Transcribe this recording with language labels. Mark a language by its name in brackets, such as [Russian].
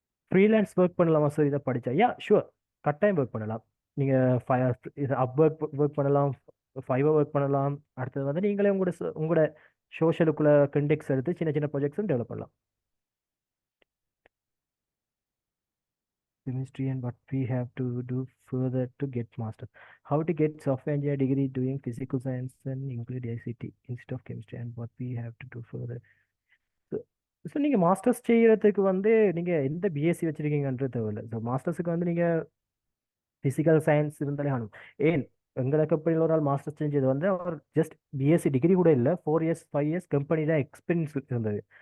[Tamil] Freelance work பண்ணலாமா sir இதை படித்தா? [English] yeah sure, [Tamil] கட்டாயம் ஒர்க் பண்ணலாம். நீங்கள் இது அப் ஒர்க் பண்ணலாம், ஃபைவர் ஒர்க் பண்ணலாம். அடுத்தது வந்து நீங்களே உங்களோட சோஷியலுக்குள்ள கண்டெக்ஸ் எடுத்து சின்ன சின்ன ப்ராஜெக்ட்ஸும் டெவலப் பண்ணலாம். [English] Chemistry and what we have to do further to get master. How to get software engineer degree doing physical science and include ICT instead of chemistry and what we have to do further. [Tamil] So so நீங்கள் masters செய்கிறதுக்கு வந்து நீங்கள் எந்த BSc வச்சுருக்கீங்கன்றது தேவையில்லை. So மாஸ்டர்ஸுக்கு வந்து நீங்கள் physical science இருந்தாலே ஆகணும். ஏன் எங்களை கம்பெனியில் ஒரு ஆள் மாஸ்டர்ஸ் செஞ்சது வந்து அவர் ஜஸ்ட் பிஎஸ்சி டிகிரி கூட இல்லை, 4 இயர்ஸ் 5 இயர்ஸ் கம்பெனியில் எக்ஸ்பீரியன்ஸ் இருந்தது.